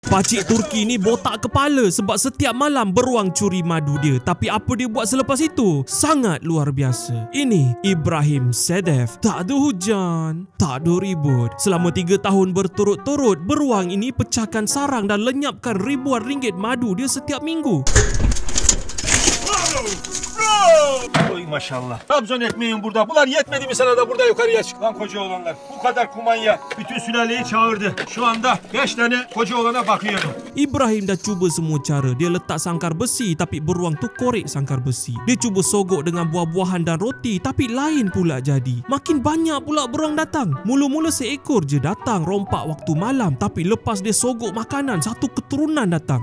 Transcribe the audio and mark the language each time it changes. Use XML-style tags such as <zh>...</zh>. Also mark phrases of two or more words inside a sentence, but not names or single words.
<ms>Pakcik Turki ni botak kepala sebab setiap malam beruang curi madu dia. Tapi apa dia buat selepas itu? Sangat luar biasa. Ini Ibrahim Sedef. Tak ada hujan, tak ada ribut. Selama 3 tahun berturut-turut, beruang ini pecahkan sarang dan lenyapkan ribuan ringgit madu dia setiap minggu.</ms> <tr>Oy maşallah. Trabzon ekmeğin burada. Bunlar yetmedi mi sana da burada yukarıya çık. Lan koca oğlanlar. Bu kadar kumanya bütün sülaleyi çağırdı. Şu anda 5 tane koca oğlana bakıyorum.</tr> <ms>Ibrahim dah cuba semua cara. Dia letak sangkar besi tapi beruang tu korek sangkar besi. Dia cuba sogok dengan buah-buahan dan roti tapi lain pula jadi. Makin banyak pula beruang datang. Mula-mula seekor je datang rompak waktu malam, tapi lepas dia sogok makanan, satu keturunan datang.</ms>